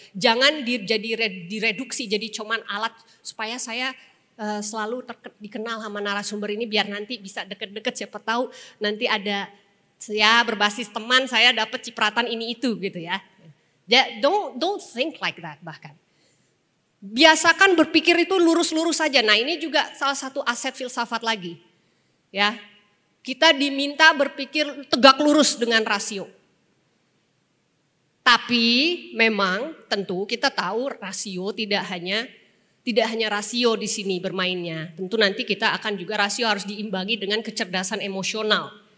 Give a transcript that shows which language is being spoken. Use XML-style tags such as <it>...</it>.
<id>Jangan direduksi jadi cuman alat supaya saya selalu dikenal sama narasumber ini biar nanti bisa deket-deket, siapa tahu nanti ada ya berbasis teman saya dapat cipratan ini itu gitu ya.</id> <en>Don't think like that</en> <id>bahkan. Biasakan berpikir itu lurus-lurus saja. Nah ini juga salah satu aset filsafat lagi. Ya, kita diminta berpikir tegak lurus dengan rasio. Tapi memang tentu kita tahu rasio tidak hanya tidak hanya rasio di sini bermainnya. Tentu nanti kita akan juga rasio harus diimbangi dengan kecerdasan emosional.</id>